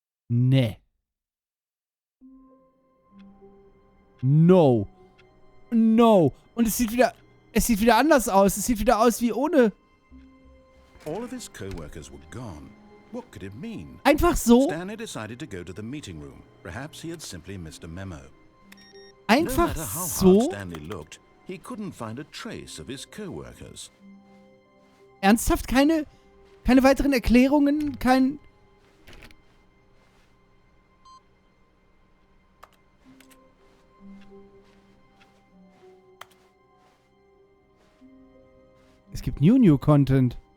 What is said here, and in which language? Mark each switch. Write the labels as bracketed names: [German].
[German] Nee. [English] No. No. [German] Und es sieht wieder anders aus. Es sieht wieder aus wie ohne. [English] All of his co-workers were gone. What could it mean? [German] Einfach so. [English] Stanley decided to go to the meeting room. Perhaps he had simply missed a memo. [German] Einfach [English] No matter how hard [German] so. [English] Stanley looked, he couldn't find a trace of his co-workers. [German] Ernsthaft? Keine weiteren Erklärungen? Es gibt [English] New Content.